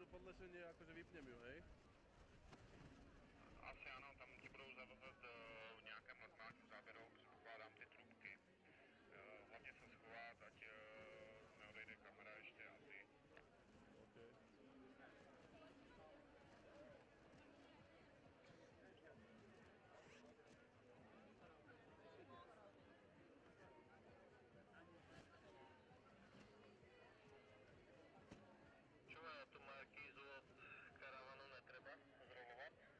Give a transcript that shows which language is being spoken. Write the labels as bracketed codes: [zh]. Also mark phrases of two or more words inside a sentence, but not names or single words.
[sk] zaplešenie, akože vypnem ju, hej? [cs] Asi áno, tam ti budou zavazat v nějakém normálním záběru, předpokládám ty trubky. Hlavně se schovat, ať neodejde kamera ještě asi. Okay. [sk] Čuva, tu markízu od karavanu netreba zrolovat.